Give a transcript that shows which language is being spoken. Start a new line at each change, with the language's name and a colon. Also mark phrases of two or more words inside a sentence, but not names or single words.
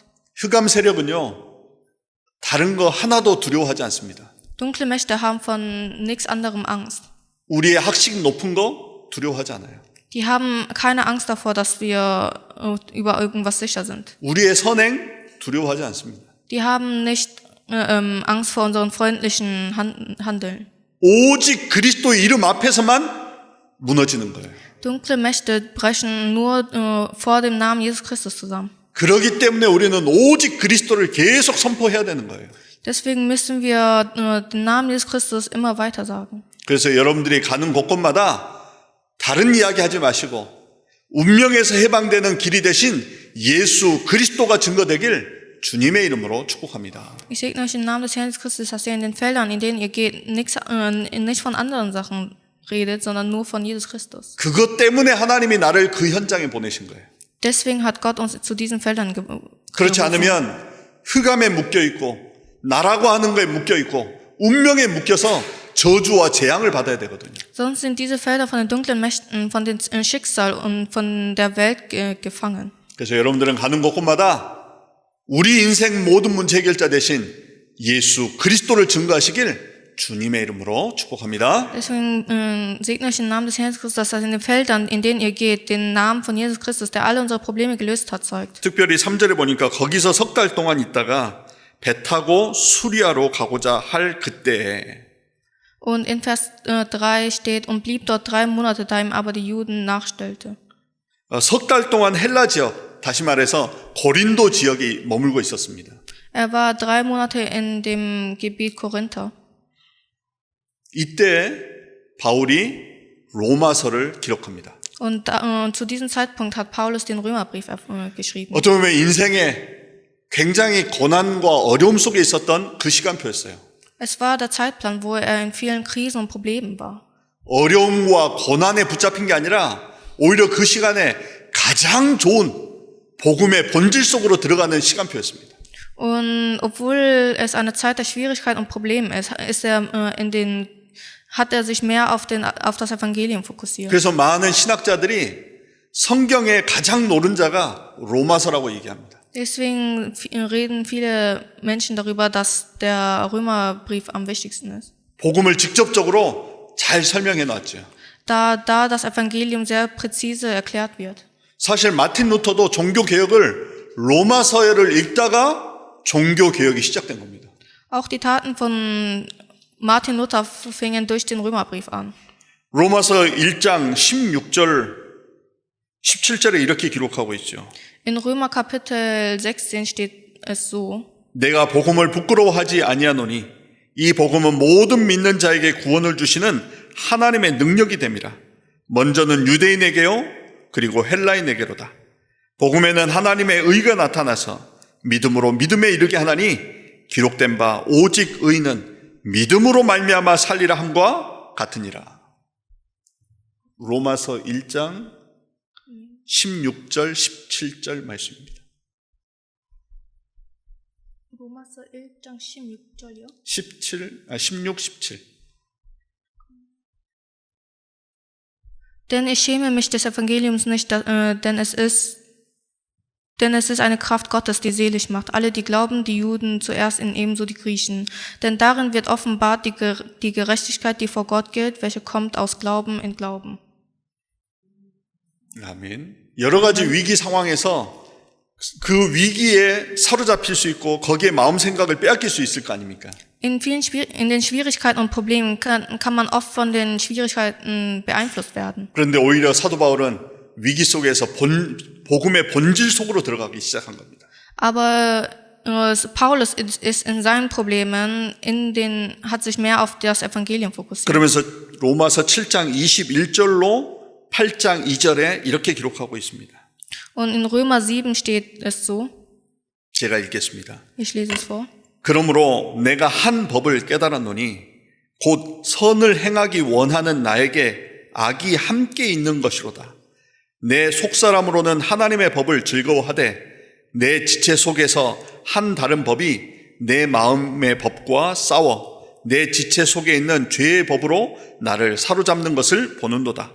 Korean: 흑암 세력은요, 다른 거 하나도 두려워하지 않습니다.
German: Dunkle Mächte haben von nichts anderem Angst.
Korean: 우리의 학식 높은 거 두려워하지 않아요.
German: Die haben keine Angst davor, dass wir über irgendwas sicher sind.
Korean: 우리의 선행 두려워하지 않습니다.
German: Die haben nicht Angst vor unseren freundlichen Handeln.
Korean: 오직 그리스도의 이름 앞에서만 무너지는 거예요.
German: Dunkle Mächte brechen nur vor dem Namen Jesus Christus zusammen.
Korean: 그렇기 때문에 우리는 오직 그리스도를 계속 선포해야 되는 거예요.
German: Deswegen müssen wir den Namen Jesus Christus immer weiter sagen.
Korean: 그래서 여러분들이 가는 곳곳마다 다른 이야기 하지 마시고 운명에서 해방되는 길이 되신 예수 그리스도가 증거되길 주님의 이름으로 축복합니다.
German: Ich segne euch im Namen des Herrn Jesus Christus, dass ihr in den Feldern, in denen ihr geht, nicht von anderen Sachen redet, sondern nur von Jesus Christus.
Korean: 그것 때문에 하나님이 나를 그 현장에 보내신 거예요.
German: Deswegen hat Gott uns zu diesen Feldern
Korean: 그렇지
German: gerufen.
Korean: 않으면 흑암에 묶여 있고 나라고 하는 거에 묶여 있고 운명에 묶여서 저주와 재앙을 받아야 되거든요.
German: Sonst sind diese Felder von den dunklen Mächten, von dem Schicksal und von der Welt gefangen.
Korean: 그래서 여러분들은 가는 곳곳마다 우리 인생 모든 문제 해결자 되신 예수 그리스도를 증거하시길 주님의 이름으로 축복합니다.
German: Deswegen segne ich im Namen des Herrn Jesus Christus, dass in den Feldern, in denen ihr geht, den Namen von Jesus Christus, der alle unsere Probleme gelöst hat, zeugt.
Korean: 특별히 3절에 보니까 거기서 3달 동안 있다가 배 타고 수리아로 가고자 할 그때에
German: Und in Vers 3 steht, und blieb dort 3 Monate, da ihm aber die Juden nachstellte.
Korean: 3달 동안 헬라 지역, 다시 말해서 고린도 지역에 머물고 있었습니다.
German: Er war 3 Monate in dem Gebiet Korinther.
Korean: 이때 바울이 로마서를 기록합니다.
German: Und zu diesem Zeitpunkt hat Paulus den Römerbrief geschrieben.
Korean: 어떻게 보면 인생에 굉장히 고난과 어려움 속에 있었던 그 시간표였어요.
German: Es war der Zeitplan, wo er in vielen Krisen und Problemen war.
Korean: 어려움과 고난에 붙잡힌 게 아니라 오히려 그 시간에 가장 좋은 복음의 본질 속으로 들어가는 시간표였습니다.
German: Und obwohl es eine Zeit der Schwierigkeit und Probleme ist, hat er sich mehr auf das Evangelium fokussiert.
Korean: 그래서 많은 신학자들이 성경의 가장 노른자가 로마서라고 얘기합니다.
German: Deswegen reden viele Menschen darüber, dass der Römerbrief am wichtigsten ist.
Korean: 복음을 직접적으로 잘 설명해 놨죠.
German: Da das Evangelium sehr präzise erklärt wird.
Korean: 사실 마틴 루터도 종교개혁을 로마서를 읽다가 종교개혁이 시작된 겁니다.
German: Auch die Taten von Martin Luther fingen durch den Römerbrief an.
Korean: 로마서 1장 16절, 17절에 이렇게 기록하고 있죠.
German: In Römer Kapitel 16 steht es so.
Korean: 내가 복음을 부끄러워하지 아니하노니 이 복음은 모든 믿는 자에게 구원을 주시는 하나님의 능력이 됨이라. 먼저는 유대인에게요 그리고 헬라인에게로다. 복음에는 하나님의 의가 나타나서 믿음으로 믿음에 이르게 하나니 기록된 바 오직 의는 믿음으로 말미암아 살리라 함과 같으니라. 로마서 1장 16절 17절 말씀입니다. 로마서 1장 16절이요? 16, 17.
German: Denn ich schäme mich des Evangeliums nicht, denn es ist eine Kraft Gottes, die selig macht. Alle, die glauben, die Juden zuerst und ebenso die Griechen. Denn darin wird offenbart die Gerechtigkeit, die vor Gott gilt, welche kommt aus Glauben in Glauben.
Korean: 아멘. 여러 가지 위기 상황에서 그 위기에 사로잡힐 수 있고 거기에 마음 생각을 빼앗길 수 있을 거 아닙니까?
German: In den Schwierigkeiten und Problemen kann man oft von den Schwierigkeiten beeinflusst werden.
Korean: 그런데 오히려 사도 바울은 위기 속에서 복음의 본질 속으로 들어가기 시작한 겁니다.
German: Aber Paulus ist in seinen Problemen hat sich mehr auf das Evangelium fokussiert.
Korean: 그러면서 로마서 7장 21절로 8장 2절에 이렇게 기록하고 있습니다.
German: Und in Römer 7 steht es so.
Korean: 제가 읽겠습니다.
German: Ich lese es vor.
Korean: 그러므로 내가 한 법을 깨달았노니 곧 선을 행하기 원하는 나에게 악이 함께 있는 것이로다. 내 속사람으로는 하나님의 법을 즐거워하되 내 지체 속에서 한 다른 법이 내 마음의 법과 싸워 내 지체 속에 있는 죄의 법으로 나를 사로잡는 것을 보는도다.